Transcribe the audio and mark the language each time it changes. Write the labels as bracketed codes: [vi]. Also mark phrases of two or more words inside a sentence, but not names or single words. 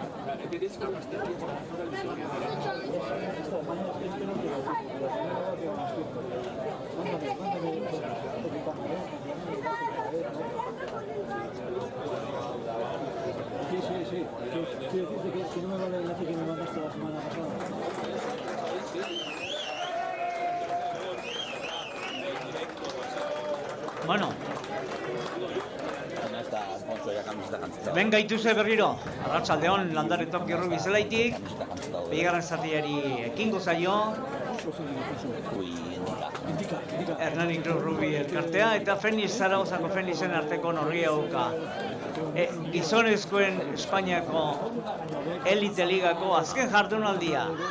[es] Sí. Quiero decirte que no me vale el enlace que me mandaste la semana pasada. Bueno, ¿Dónde está Alfonso ya camiseta jantzita? [eu] hemen gaituze berriro, arratsaldeon landare toki rugby zelaitik, Camiseta jantzita daude. bigarren zatiari ekingo zaio, Ui, indika. Hernani Rugby elkartea eta Fenix Zaragozako Fenixen arteko norria dauka. Gizonezkoen Espainiako elite ligako azken jardunaldia.